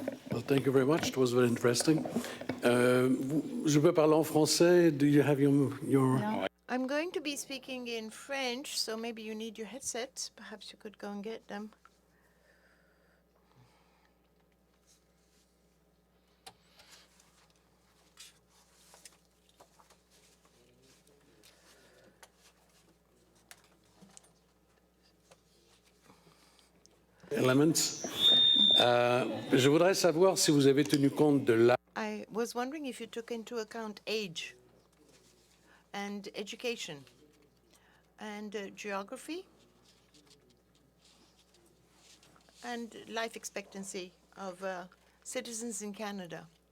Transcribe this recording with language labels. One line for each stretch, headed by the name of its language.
English: Well, thank you very much. It was very interesting.
French: Je peux parler en français?
English: Do you have your... No. I'm going to be speaking in French, so maybe you need your headsets. Perhaps you could go and get them. Elements.
French: Je voudrais savoir si vous avez tenu compte de l'âge.
English: I was wondering if you took into account age and education and geography and life expectancy of citizens in Canada.